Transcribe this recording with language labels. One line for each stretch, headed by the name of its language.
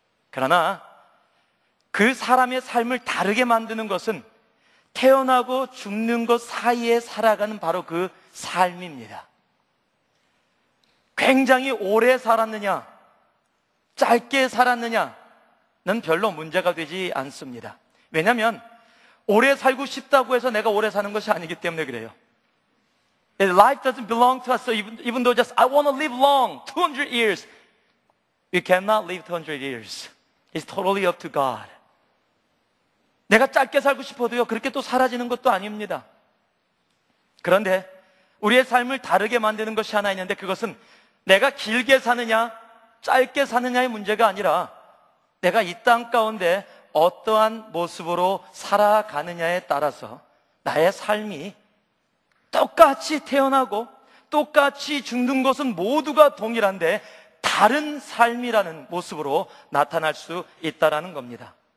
Korean: 그러나 그 사람의 삶을 다르게 만드는 것은 태어나고 죽는 것 사이에 살아가는 바로 그 삶입니다. 굉장히 오래 살았느냐, 짧게 살았느냐는 별로 문제가 되지 않습니다. 왜냐하면 오래 살고 싶다고 해서 내가 오래 사는 것이 아니기 때문에 그래요.
English: Life doesn't belong to us, so even though just I want to live long, 200 years, we cannot live 200 years. It's totally up to God.
Korean: 내가 짧게 살고 싶어도요, 그렇게 또 사라지는 것도 아닙니다. 그런데 우리의 삶을 다르게 만드는 것이 하나 있는데, 그것은 내가 길게 사느냐 짧게 사느냐의 문제가 아니라 내가 이 땅 가운데 어떠한 모습으로 살아가느냐에 따라서 나의 삶이 똑같이 태어나고 똑같이 죽는 것은 모두가 동일한데 다른 삶이라는 모습으로 나타날 수 있다는 겁니다.